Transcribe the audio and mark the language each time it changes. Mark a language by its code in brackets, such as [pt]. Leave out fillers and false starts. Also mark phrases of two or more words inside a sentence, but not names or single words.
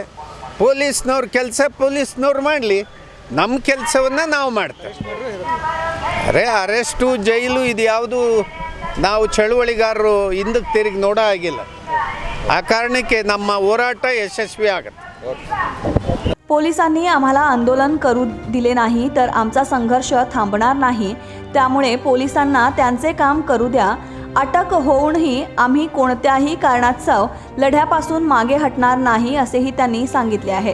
[kn] ಪೊಲೀಸ್ನವ್ರ ಕೆಲಸ ಪೊಲೀಸ್ನವ್ರು ಮಾಡಲಿ, ನಮ್ಮ ಕೆಲಸವನ್ನು ನಾವು ಮಾಡ್ತೇವೆ. ಅರೆಸ್ಟು ಜೈಲು ಇದು ಯಾವುದು ನಾವು ಚಳುವಳಿಗಾರರು ಹಿಂದಕ್ಕೆ ತಿರುಗಿ ನೋಡೋ ಆಗಿಲ್ಲ. ಆ ಕಾರಣಕ್ಕೆ ನಮ್ಮ ಹೋರಾಟ ಯಶಸ್ವಿ ಆಗುತ್ತೆ. [mr] पोलिसांनी आम्हाला आंदोलन करू दिले नाही तर आमचा संघर्ष थांबणार नाही. त्यामुळे पोलिसांना त्यांचे काम करू द्या. अटक होऊनही आम्ही कोणत्याही कारणास्तव लढ्यापासून मागे हटणार नाही असेही त्यांनी सांगितले आहे.